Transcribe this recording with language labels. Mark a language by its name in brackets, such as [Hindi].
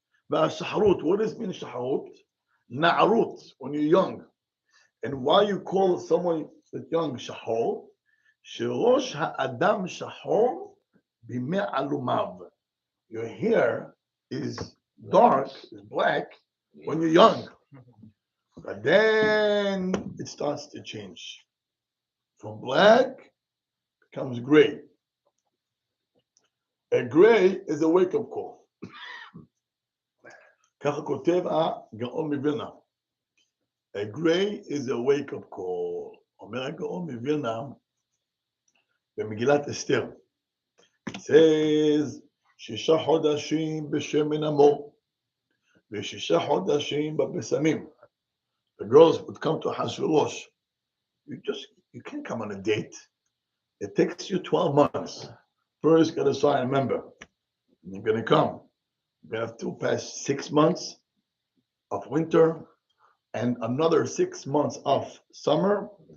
[English] והשחרות, what does it mean שחרות? נערות, when you're young. And why you call someone that's young שחור? [Hebrew] שראש האדם שחור בימי עלומיו. [English] Your hair is dark, is black, when you're young. But then it starts to change. From black, becomes gray. A gray is a wake-up call. [Hebrew] ככה כותב הגאון מווילנה. [English] A gray is a wake-up call. [Hebrew] אומר הגאון מווילנה, במגילת אסתר. [English] It says, [Hebrew] 6 חודשים בשמן המור, ו6 חודשים בבשמים. [English] The girls would come to Hashverosh. You can't come on a date. It takes you 12 months. First, got to sign a member. You're going to come. You're going to have to pass 6 months of winter and another 6 months of summer.